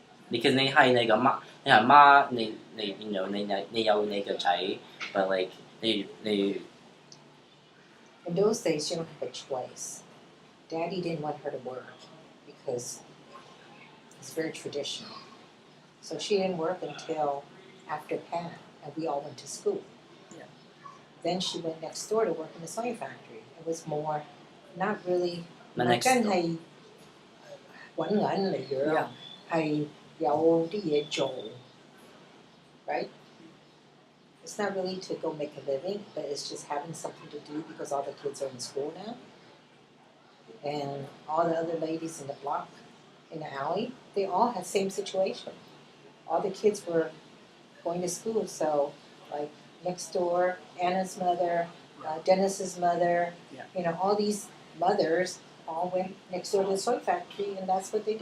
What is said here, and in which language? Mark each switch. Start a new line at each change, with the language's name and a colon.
Cantonese: Because 你係你個媽，你係媽，你有你個仔 ， but like 你
English: In those days, you don't have a choice. Daddy didn't want her to work because it's very traditional. So she didn't work until after Pat, and we all went to school. Yeah. Then she went next door to work in the sewing factory. It was more, not really.
Cantonese: 嗱 next 真係揾銀嚟養，係有啲嘢做，right?
English: It's not really to go make a living, but it's just having something to do because all the kids are in school now. And all the other ladies in the block, in the alley, they all had the same situation. All the kids were going to school, so like next door, Anna's mother, Dennis's mother, all these mothers all went next door to the soy factory, and that's what they did.